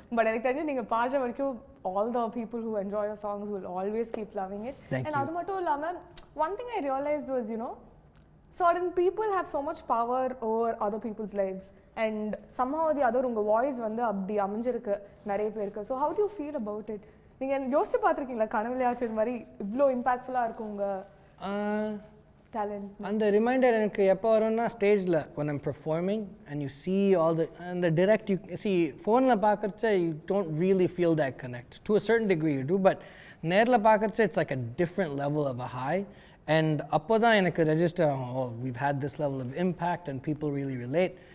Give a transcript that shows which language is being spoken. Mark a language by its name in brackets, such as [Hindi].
[Tamil] But எனக்கு தெரிஞ்சு நீங்க பாடுற வரைக்கும் [English] all the people who enjoy your songs will always keep loving it. And [Tamil] அது மட்டும் இல்லாம [English] one thing I realized was, you know, certain people have so much power over other people's lives and somehow or the other [Tamil] உங்க voice வந்து அப்படி அமைஞ்சிருக்கு நிறைய பேருக்கு. [English] So how do you feel about it? [Tamil] நீங்க யோசிச்சு பார்த்திருக்கீங்களா கனவுலயாச்சும் இந்த மாதிரி இவ்ளோ இம்பாக்ட்ஃபுல்லா இருக்கும் உங்க talent? [English] And the reminder [Tamil] எனக்கு எப்போ வரும்னா ஸ்டேஜில் [English] when I'm performing and you see all the and the direct you see [Tamil] ஃபோனில் பார்க்கறச்ச [English] you don't really feel that connect. To a certain degree you do, but [Tamil] நேரில் பார்க்கறச்ச [English] it's like a different level of a high. And [Tamil] அப்போ தான் எனக்கு [English] register oh we've had this level of impact and people really relate.